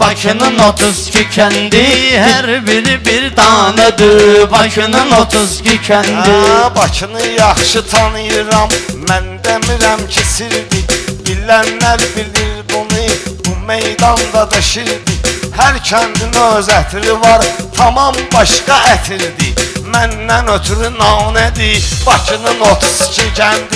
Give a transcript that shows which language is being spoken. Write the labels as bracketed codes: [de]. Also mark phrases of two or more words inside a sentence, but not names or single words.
[tr] Bakı'nın 32 kendi, her biri bir tanedir Bakı'nın 32 kendi. [az] Bakını yaxşı tanıyıram, mən demirəm ki sirdi. Bilənlər bilir bunu, bu meydanda da şirdi. Hər kəndin öz ətri var, tamam başqa ətirdi. Məndən ötürü nanədir, Bakının 32 kəndi.